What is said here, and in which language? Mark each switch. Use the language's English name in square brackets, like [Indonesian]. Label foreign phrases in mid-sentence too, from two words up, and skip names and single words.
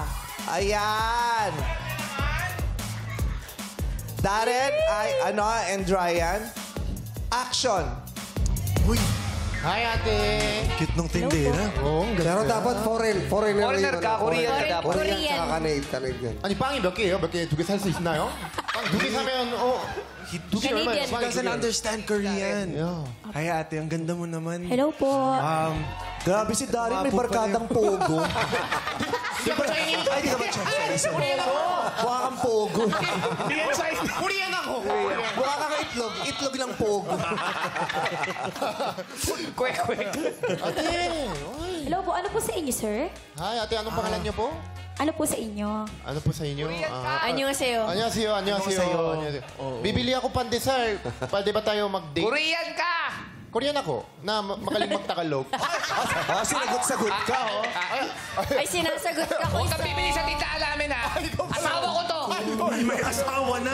[Filipino] Ayan. Darren, and Ryan. Action. Uy, Hi, ate. cute nung tindera. Oo, Pero dapat foreigner ka, Korean ka dapat. Korean tsaka Canadian. [Korean] 아니, 빵이 몇 개예요? 몇 개, 두 개 살 수 있나요? 빵 두 개 사면, 두 개 얼마예요? [English] He doesn't understand Korean. Yeah. [Filipino] Ay, ate, ang ganda mo naman. Hello po. Grabe si Darren, may barkadang pogo. Ay, di ka ba Chinese? Mukha kang pogo. Korean ako. Mukha kang itlog. Itlog ng pogo. Kwek. Ate. Hello po. Ano po sa inyo, sir? Hi, ate. Anong pangalan niyo po? Ano po sa inyo? Ano po sa inyo? [Korean] Annyeonghaseyo. 안녕하세요. [Filipino] Bibili ako pandesal. Pwede ba tayo mag-date? Korean ka! Korean ako. Na magaling magtagalog. Sinagot-sagot ka, oh. Ay, sinasagot ka ko. Huwag kang bibili sa tita alamin, ha? Asawa ko to! May asawa na.